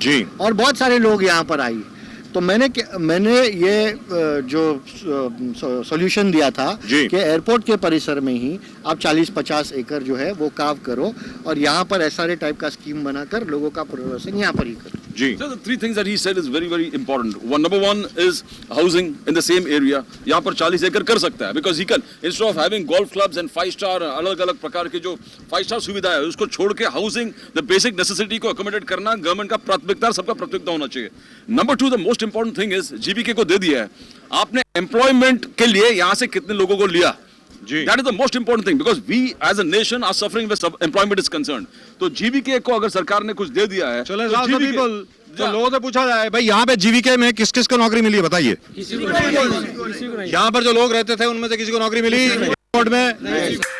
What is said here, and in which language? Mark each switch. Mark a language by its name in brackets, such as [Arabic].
[Hindi] जी। और बहुत सारे लोग यहाँ पर आई। तो मैंने ये जो सॉल्यूशन दिया था कि एयरपोर्ट के परिसर में ही आप 40-50 एकड़ जो है वो काव करो और यहाँ पर एसआरए टाइप का स्कीम बनाकर लोगों का पुनर्वासन यहाँ पर ही करो। [English] So the three things that he said is very, very important. Number one is housing in the same area. [Hindi] यहाँ पर 40 एकड़ कर सकता है, [English] because he can, instead of having golf clubs and 5-star [Hindi] अलग-अलग प्रकार के जो 5-star सुविधा है, उसको छोड़ के [English] housing, the basic necessity [Hindi] को accommodate करना गवर्नमेंट का प्राथमिकता, सबका प्राथमिकता होना चाहिए। [English] Number two, the most important thing is GBK [Hindi] को दे दिया है, आपने employment के लिए यहाँ से कितने लोगों को लिया? [English] That is the most important thing, because we as a nation are suffering where employment is concerned. [Hindi] तो GBK को अगर सरकार ने कुछ दे दिया है, चलो जो लोगों से पूछा जाए, भाई यहाँ पे GBK में किस किस को नौकरी मिली है बताइए। यहाँ पर जो लोग रहते थे उनमें से किसी को नौकरी मिली एयरपोर्ट में?